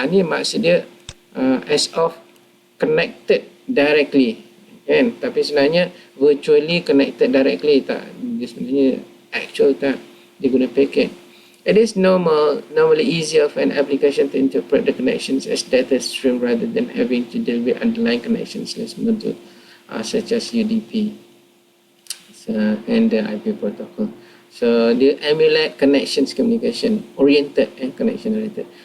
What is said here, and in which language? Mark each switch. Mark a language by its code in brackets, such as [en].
[ms] Ini maksud dia [en] as of connected directly. [ms] Kan? Tapi sebenarnya [en] virtually connected directly [ms] tak. Dia sebenarnya actual tak. Dia guna packet. [en] It is normally easier for an application to interpret the connections as data stream rather than having to deal with underlying connections such as UDP and the IP protocol. So they emulate connections communication oriented and connection oriented.